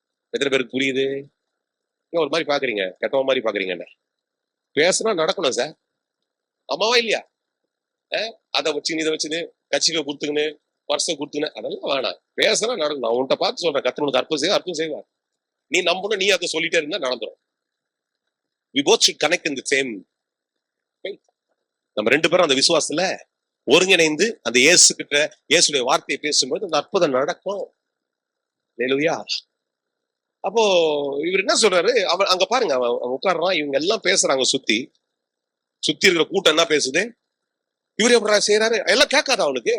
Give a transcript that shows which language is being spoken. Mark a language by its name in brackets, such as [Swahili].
[Tamil] எத்தனை பேருக்கு புரியுது? ஒரு மாதிரி பாக்குறீங்க, கெட்டவ மாதிரி பாக்குறீங்க. என்ன பேசுனா நடக்கணும் சார். அம்மாவா இல்லையா? அதை வச்சுன்னு இதை வச்சுன்னு கட்சிகளை கொடுத்துக்கின்னு வருஷம் கொடுத்துக்கின்னு அதெல்லாம் வேணாம். பேசுனா நடக்கணும். நான் உன்கிட்ட பார்த்து சொல்றேன், கர்த்தர் உனக்கு அற்புதம் செய்வார். நீ நம்பணும், நீ அதை சொல்லிட்டே இருந்தா நடந்துடும். [English] We both should connect in the same faith. [Tamil] நம்ம ரெண்டு பேரும் அந்த விசுவாசத்துல ஒருங்கிணைந்து அந்த இயேசு கிட்ட இயேசுடைய வார்த்தையை பேசும்போது அந்த அற்புதம் நடக்கும். ஹல்லேலூயா. அப்போ இவர் என்ன சொல்றாரு, அவன் அங்க பாருங்க, அவன் உட்கார்றான், இவங்க எல்லாம் பேசுறாங்க, சுத்தி இருக்கிற கூட்டம் என்ன பேசுது, இவரு எப்படி செய்யறாரு எல்லாம் கேட்காது அவனுக்கு.